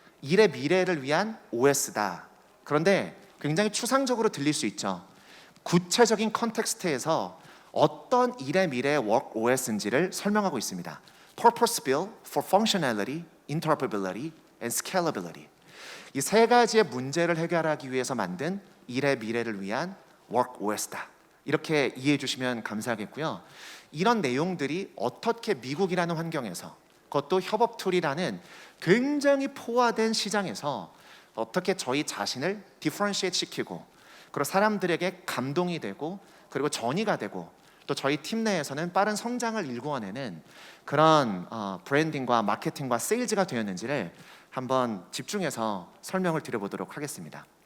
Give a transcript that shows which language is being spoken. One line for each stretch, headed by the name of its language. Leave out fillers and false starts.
Korean: 일의 미래를 위한 OS다. 그런데 굉장히 추상적으로 들릴 수 있죠. 구체적인 컨텍스트에서 어떤 일의 미래의 work OS인지를 설명하고 있습니다.
English: Purpose built for functionality, interoperability, and scalability.
Korean: 이 세 가지의 문제를 해결하기 위해서 만든 일의 미래를 위한 work OS다. 이렇게 이해해 주시면 감사하겠고요. 이런 내용들이 어떻게 미국이라는 환경에서, 그것도 협업 툴이라는 굉장히 포화된 시장에서 어떻게 저희 자신을 디퍼런시에이트 시키고, 그리고 사람들에게 감동이 되고, 그리고 전이가 되고, 또 저희 팀 내에서는 빠른 성장을 일구어내는 그런 브랜딩과 마케팅과 세일즈가 되었는지를 한번 집중해서 설명을 드려보도록 하겠습니다.